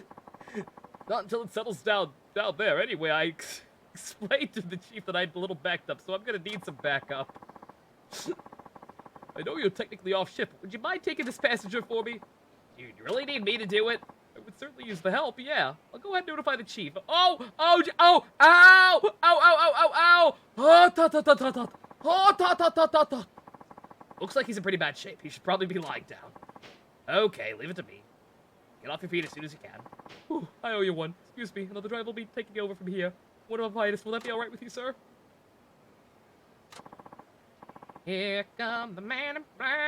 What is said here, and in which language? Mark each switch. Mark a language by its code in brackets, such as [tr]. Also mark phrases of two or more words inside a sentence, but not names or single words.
[en] Not until it settles down there. Anyway, I explained to the chief that I'm a little backed up, so I'm gonna need some backup. I know you're technically off shift, but would you mind taking this passenger for me? Do you really need me to do it? I would certainly use the help, yeah. I'll go ahead and notify the chief. Oh, ow! Ow, ow, ow, ow, ow! Oh, ta ta ta ta ta. Oh, ta ta ta ta ta. Looks like he's in pretty bad shape. He should probably be lying down. Okay, leave it to me. Get off your feet as soon as you can. Whew, I owe you one. Excuse me, another driver will be taking over from here. What about Vitus? Will that be alright with you, sir? Here come the man in black.